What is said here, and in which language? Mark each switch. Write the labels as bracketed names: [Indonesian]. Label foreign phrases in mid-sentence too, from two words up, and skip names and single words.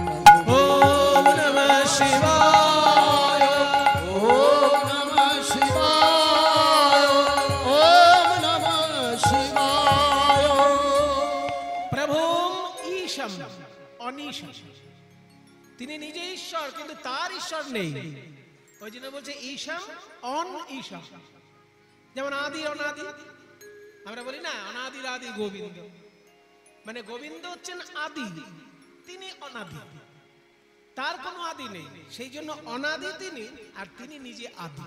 [Sanskrit] ओम नमः शिवाय, ओम नमः शिवाय, ओम नमः शिवाय। प्रभुम ईशम अनीशम, [Bangla] তিনি নিজে ঈশ্বর কিন্তু তার ঈশ্বর নেই, ওই জন্য বলছে [Sanskrit] ঈশম অন ঈশম। [Bangla] যেমন আদি অনাদি, আমরা বলি না অনাদির আদি গোবিন্দ, মানে গোবিন্দ হচ্ছেন আদি, তিনি অনাদি, তার কোনো আদি নেই, সেই জন্য অনাদি তিনি, আর তিনি নিজে আদি।